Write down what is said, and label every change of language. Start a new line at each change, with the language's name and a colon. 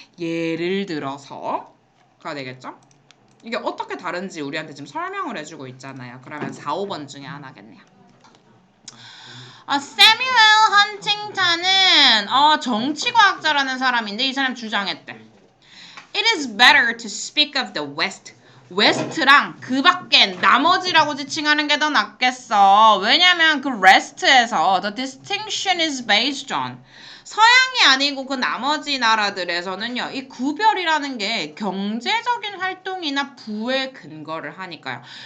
Korean: 예를 들어서가 되겠죠? 이게 어떻게 다른지 우리한테 지금 설명을 해주고 있잖아요. 그러면 4, 5번 중에 하나겠네요. 세뮤엘 헌팅턴은 정치과학자라는 사람인데 이 사람 주장했대.
English: It is better to speak of the West.
Korean: 웨스트랑 그 밖엔 나머지라고 지칭하는 게 더 낫겠어. 왜냐면 그 rest에서
English: the distinction is based on
Korean: 서양이 아니고 그 나머지 나라들에서는요. 이 구별이라는 게 경제적인 활동이나 부에 근거를 하니까요.